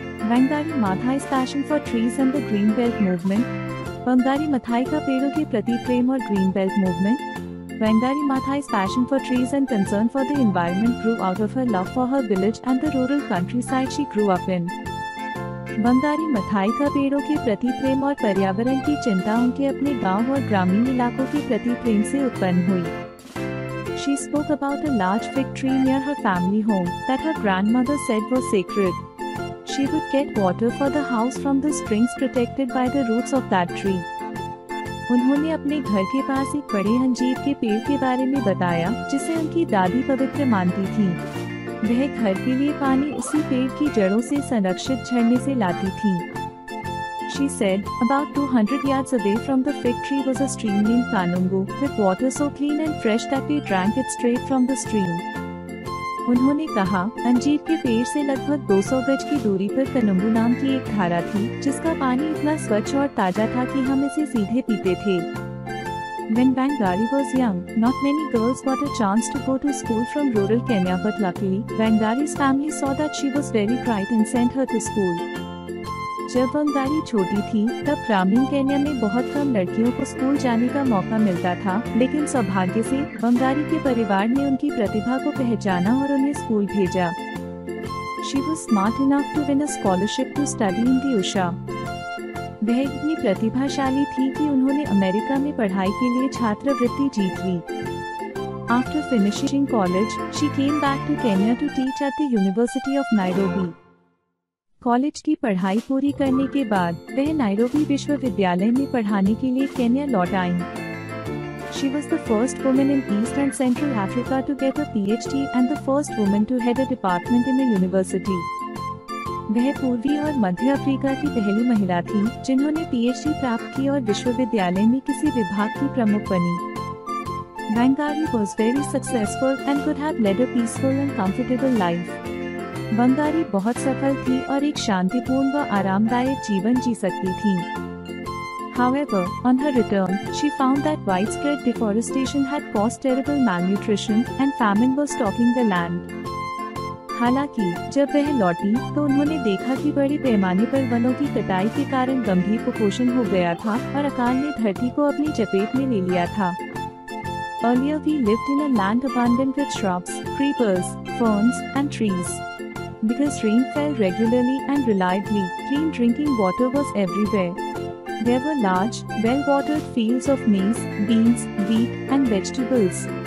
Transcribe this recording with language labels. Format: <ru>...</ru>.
<en>Wangari Maathai's passion for trees and the Green Belt Movement.</en> <hi>Wangari Maathai का पेड़ों के प्रति प्रेम और Green Belt Movement.</hi> <en>Wangari Maathai's passion for trees and concern for the environment grew out of her love for her village and the rural countryside she grew up in.</en> <hi>Wangari Maathai का पेड़ों के प्रति प्रेम और पर्यावरण की चिंता उनके अपने गांव और ग्रामीण इलाकों के प्रति प्रेम से उत्पन्न हुई.</hi> <en>She spoke about a large fig tree near her family home that her grandmother said was sacred. She would get water for the house from the springs protected by the roots of that tree.</en> <hi>उन्होंने अपने घर के पास एक बड़े अंजीर के पेड़ के बारे में बताया जिसे उनकी दादी पवित्र मानती थी. वह घर के लिए पानी उसी पेड़ की जड़ों से संरक्षित झरने से लाती थी.</hi> <en>She said, about 200 yards away from the fig tree was a stream named Kanungu, with water so clean and fresh that we drank it straight from the stream.</en> <hi>उन्होंने कहा, अंजीर के पेड़ से लगभग 200 गज की दूरी पर कनुंगू नाम की एक धारा थी, जिसका पानी इतना स्वच्छ और ताजा था कि हम इसे सीधे पीते थे.</hi> <en>When Wangari was young, not many girls got a chance to go to school from rural Kenya, but luckily, Wangari's family saw that she was very bright and sent her to school.</en> <hi>जब Wangari छोटी थी तब ग्रामीण Kenya में बहुत कम लड़कियों को school जाने का मौका मिलता था, लेकिन सौभाग्य से वंगारी के परिवार ने उनकी प्रतिभा को पहचाना और उन्हें स्कूल भेजा.</hi> <en>She was smart enough to win a scholarship to study in the USA.</en> <hi>वह इतनी प्रतिभाशाली थी कि उन्होंने अमेरिका में पढ़ाई के लिए छात्रवृत्ति जीत ली.</hi> <en>After finishing college, she came back to Kenya to teach at the University of Nairobi.</en> <hi>College की पढ़ाई पूरी करने के बाद वह नायरोबी विश्वविद्यालय में पढ़ाने के लिए केन्या लौट आईं.</hi> <en>She was the first woman in East and Central Africa to get a PhD and the first woman to head a department in a university.</en> <hi>वह पूर्वी और मध्य अफ्रीका की पहली महिला थी जिन्होंने PhD प्राप्त की और विश्वविद्यालय में किसी विभाग की प्रमुख बनी.</hi> <en>Wangari was very successful and could have led a peaceful and comfortable life.</en> <hi>Wangari बहुत सफल थी और एक शांतिपूर्ण व आरामदायक जीवन जी सकती थी.</hi> <en>However, on her return, she found that widespread deforestation had caused terrible malnutrition and famine was stalking the land.</en> <hi>हालांकि जब वह लौटी तो उन्होंने देखा कि बड़े पैमाने पर वनों की कटाई के कारण गंभीर कुपोषण हो गया था और अकाल ने धरती को अपनी चपेट में ले लिया था.</hi> <en>Earlier we lived in a land abundant with shrubs, creepers, ferns and trees. Because rain fell regularly and reliably, clean drinking water was everywhere. There were large, well-watered fields of maize, beans, wheat, and vegetables.</en>